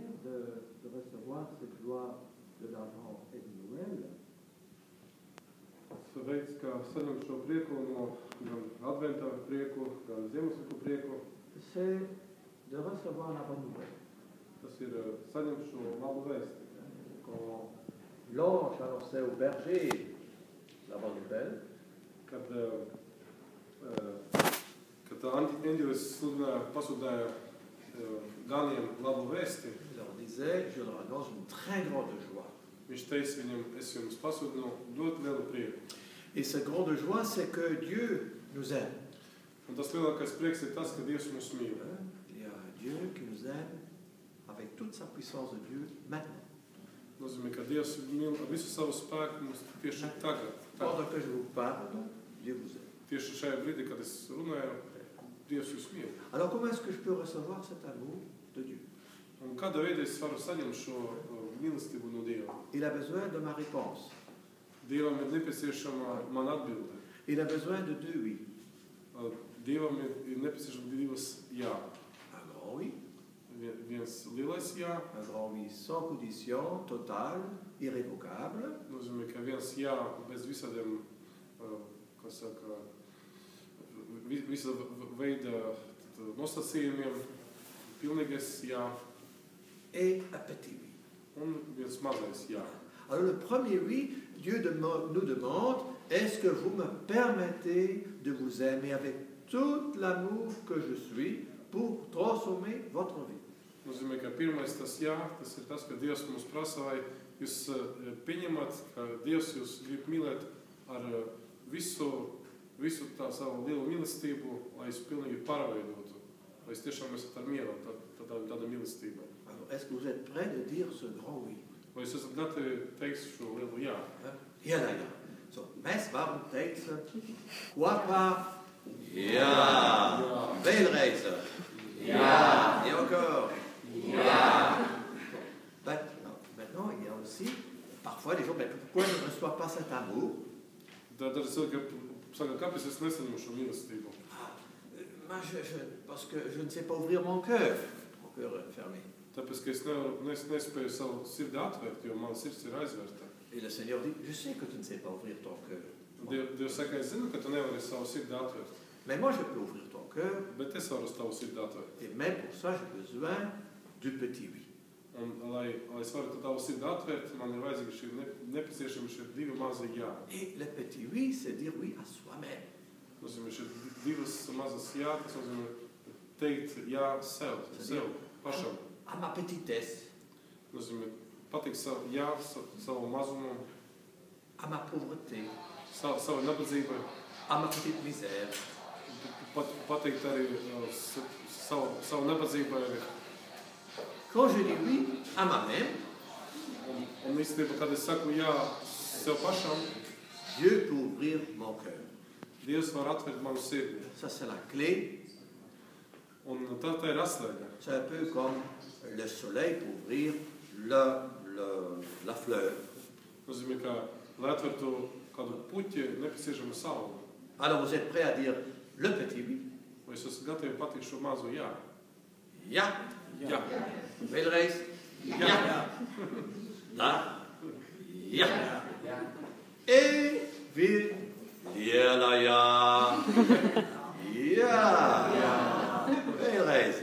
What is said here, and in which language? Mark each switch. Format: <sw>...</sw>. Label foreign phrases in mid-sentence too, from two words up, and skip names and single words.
<fr>de recevoir cette joie de l'Avent et de Noël,</fr> <lv>veids, kā saņemt šo prieku no gan adventā prieku, gan Ziemassvētku prieku,</lv> <fr>c'est de recevoir la bonne nouvelle.</fr> <lv>tas ir saņemt šo labu vēsti.</lv> <fr>Quand l'ange annonçait au berger la bonne nouvelle,</fr> <lv>kad eņģelis pasludināja ganiem labu vēsti,</lv> <fr>il leur disait, je leur annonce une très grande joie.</fr> <lv>viņš teica viņam, es jums pasludinu ļoti lielu prieku.</lv> <fr>Et cette grande joie, c'est que Dieu nous aime.</fr> <lv>Un tas lielākais prieks ir tas, ka Dievs mūs mīl.</lv> <fr>Il y a un Dieu qui nous aime avec toute sa puissance de Dieu maintenant.</fr> <lv>Nozīmē, ka Dievs mīl ar visu savu spēku mums tieši tagad.</lv> <fr>Pendant que je vous parle, Dieu vous aime.</fr> <lv>Tieši šajā brīdī, kad es runāju, Dievs jūs mīl.</lv> <fr>Alors comment est-ce que je peux recevoir cet amour de Dieu?</fr> <lv>Un kādā veidā es varu saņemt šo mīlestību no Dieva?</lv> <fr>Il a besoin de ma réponse.</fr> <lv>Dievam ir nepieciešama man atbilde.</lv> <fr>Il a besoin de deux oui.</fr> <lv>Dievam ir nepieciešama divas jā.</lv> <fr>Un grand oui.</fr> <lv>Viens lielais jā.</lv> <fr>Un grand oui sans condition, total, irrévocable.</fr> <lv>Nozīmē, ka viens jā bez visādiem, kā saka, visa veida nosacījumiem, pilnīgais jā.</lv> <fr>Et un petit oui.</fr> <lv>Un viens mazais jā.</lv> <fr>Alors le premier oui, Dieu nous demande, est-ce que vous me permettez de vous aimer avec tout l'amour que je suis pour transformer votre vie?</fr> <lv>Nozīmē, ka pirmais tas jā, tas ir tas, ka Dievs mums prasa, vai jūs pieņemat, ka Dievs jūs grib mīlēt ar visu tā savu lielu mīlestību, lai jūs pilnīgi pārveidotu. Vai jūs tiešām esat ar mieru tāda mīlestība.</lv> <fr>Alors, est-ce que vous êtes prêts de dire ce grand oui?</fr> <lv>Vai jūs esat gatavi teikt šo lielu jā? Ja, ja, ja. So, mēs varam teikt kopā jā. Vēlreiz. Jā.</lv> <fr>Et encore.</fr> <lv>Jā.</lv> <fr>Maintenant, il y a aussi parfois des gens, mais pourquoi je ne reçois pas cet amour?</fr> <lv>Tad cilvēki saka, kāpēc es nesaņemu šo mīlestību?</lv> <fr>Parce que je ne sais pas ouvrir mon cœur fermé.</fr> <lv>Tāpēc, ka es nespēju savu sirdi atvērt, jo mana sirds ir aizvērta.</lv> <fr>Et le Seigneur dit, je sais que tu ne sais pas ouvrir ton cœur.</fr> <lv>Dievs saka, es zinu, ka tu nevari savu sirdi atvērt.</lv> <fr>Mais moi, je peux ouvrir ton cœur.</fr> <lv>Bet es varu tavu sirdi atvērt.</lv> <fr>Et même pour ça, j'ai besoin du petit oui.</fr> <lv>Un, lai es varu tavu sirdi atvērt, man ir vajadzīgi nepieciešami šie divi mazi jā.</lv> <fr>Et le petit oui, c'est dire oui à soi-même.</fr> <lv>Nozīmē, šie divas mazas jā, tas nozīmē teikt jā sev pašam.</lv> <fr>À ma petitesse.</fr> <lv>Nozīmē pateikt savu jā, savu mazumu.</lv> <fr>À ma pauvreté.</fr> <lv>Savu nabadzībai.</lv> <fr>À ma petite misère.</fr> <lv>Pateikt arī savu nabadzībai arī.</lv> <fr>Quand je dis oui à moi-même,</fr> <lv>un īstenībā, kad es saku jā sev pašam,</lv> <fr>Dieu peut ouvrir mon cœur.</fr> <lv>Dievs var atvērt manu sirdi.</lv> <fr>Ça, c'est la clé.</fr> <lv>Un tā ir atslēga.</lv> <fr>C'est un peu comme le soleil pour ouvrir la fleur.</fr> <lv>Nozīmē, ka, lai atvertu kādu puķi, nepieciešama saule.</lv> <fr>Alors, vous êtes prêts à dire le petit oui?</fr> <lv>Vai es esmu gatavi pateikt šo mazo jā? Jā. Jā. Vēlreiz. Jā. Tā. Jā. Et wir liela jā. Jā. Vēlreiz.</lv>